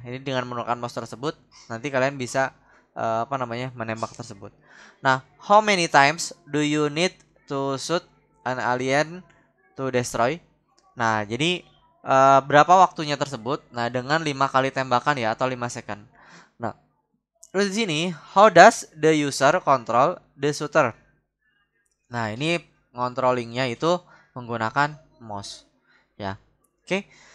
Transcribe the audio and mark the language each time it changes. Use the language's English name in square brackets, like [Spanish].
[Indonesian] Ini dengan menggunakan mouse tersebut nanti kalian bisa apa namanya? Menembak tersebut. [English] Nah, how many times do you need to shoot an alien to destroy? [Indonesian] Nah, jadi berapa waktunya tersebut? Nah, dengan 5 kali tembakan ya atau 5 second. [English] Nah, terus di sini how does the user control the shooter? [Indonesian] Nah, ini controllingnya itu menggunakan mouse ya. Oke.